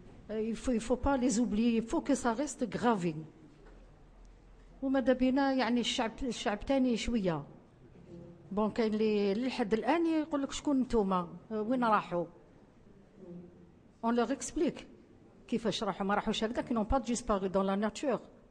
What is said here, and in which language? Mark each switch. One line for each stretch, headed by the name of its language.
French: Il ne faut pas les oublier, il faut que ça reste gravé.
Arabic: وماذا بينا يعني الشعب تاني شويه بون كاين اللي لحد الان يقول لك شكون نتوما وين راحوا.
French: On leur explique
Arabic: كيفاش راحوا ما راحوش هكذا
French: qui n'ont pas disparu dans la nature.